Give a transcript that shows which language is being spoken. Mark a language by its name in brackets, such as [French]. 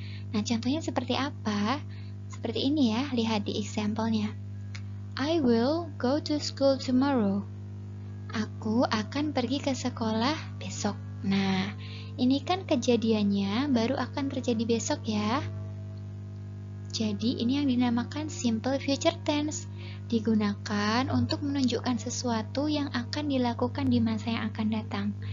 [Indonesian] Nah, contohnya seperti apa? Seperti ini ya, lihat di example-nya. [English] I will go to school tomorrow. [Indonesian] Aku akan pergi ke sekolah besok. Nah, ini kan kejadiannya baru akan terjadi besok ya. Jadi ini yang dinamakan simple future tense, digunakan untuk menunjukkan sesuatu yang akan dilakukan di masa yang akan datang.